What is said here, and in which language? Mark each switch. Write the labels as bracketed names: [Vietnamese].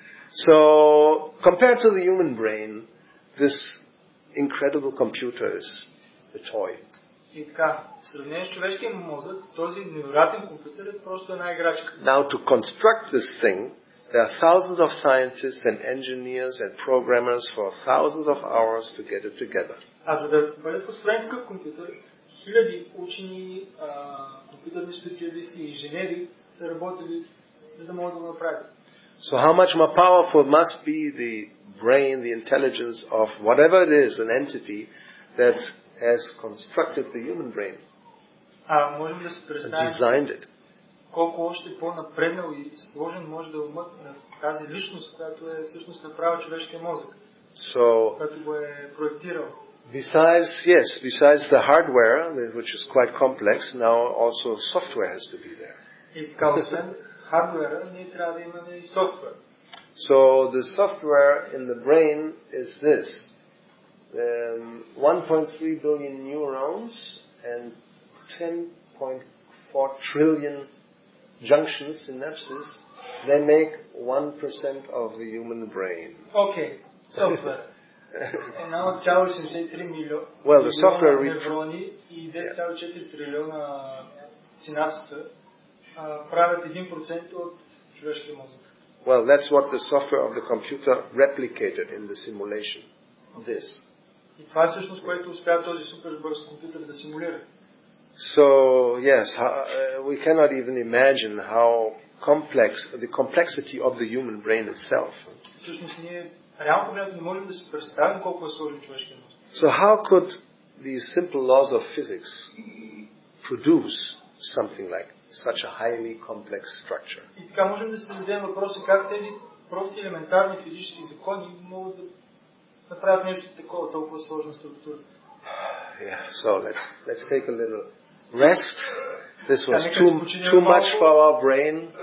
[English] So, compared to the human brain, this incredible computer is a toy. [Bulgarian] И така, в сравнение с човешкия мозък, този невероятен компютър е просто една играчка. [English] Now, to construct this thing, there are thousands of scientists and engineers and programmers for thousands of hours to get it together. [Bulgarian] А за да бъде построен такъв компютър, хиляди учени, компютърни специалисти и инженери са работили, за да могат да го направят. [English] So how much more powerful must be the brain, the intelligence of whatever it is, an entity that has constructed the human brain [Bulgarian] Можем да се [English] and [Bulgarian] представим [English] designed it. [Bulgarian] колко още по-напреднал и сложен може да умът на тази личност, която е всъщност направила човешкия мозък, която го е проектирал. [English] Besides the hardware, which is quite complex, now also software has to be there. [Bulgarian] И така, освен хардуера, ние трябва да имаме и софтуер. [English] So the software in the brain is this. 1.3 billion neurons and 10.4 trillion junctions, synapses, They make 1% of the human brain. [Bulgarian] Окей, софтуер. 1,73 милиона неврони и 10,4 трилиона синапса правят 1% от човешкия мозък. [English] Well, that's what the software of the computer replicated in the simulation. This. [Bulgarian] И това е всъщност, което успя този супер бърз компютър да симулира. [English] So, yes, we cannot even imagine how the complexity of the human brain itself. [Bulgarian] Всъщност ние реално погледнато не можем да си представим колко е сложен човешкия мозък. [English] So how could these simple laws of physics produce something like such a highly complex structure? [Bulgarian] И така можем да си зададем въпроса как тези прости елементарни физически закони могат да направят нещо такова, толкова сложна структура. [English] Yeah, so let's take a little rest. This was too much for our brain.